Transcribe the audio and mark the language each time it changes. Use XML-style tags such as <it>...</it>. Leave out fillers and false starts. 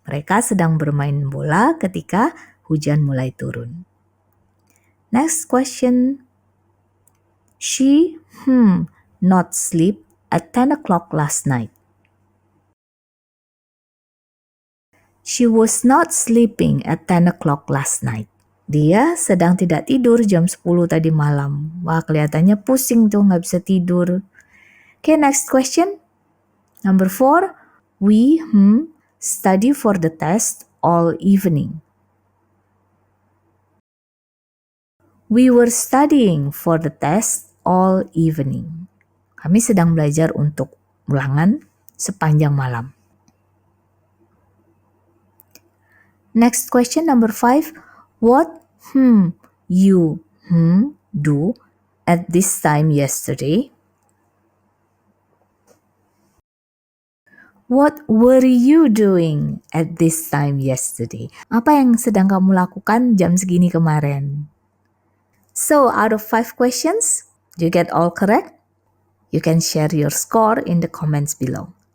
<id>Mereka sedang bermain bola ketika hujan mulai turun.</id> <en>Next question. She not sleep at 10 o'clock last night. She was not sleeping at 10 o'clock last night.</en> <id>Dia sedang tidak tidur jam 10 tadi malam. Wah, kelihatannya pusing tuh, nggak bisa tidur.</id> <en>Okay, next question. Number 4. We study for the test all evening. We were studying for the test all evening.</en> <id>Kami sedang belajar untuk ulangan sepanjang malam.</id> <en>Next question, number 5. What you do at this time yesterday? What were you doing at this time yesterday?</en> <id>Apa yang sedang kamu lakukan jam segini kemarin?</id> <en>So, out of 5 questions, do you get all correct? You can share your score in the comments below.</en>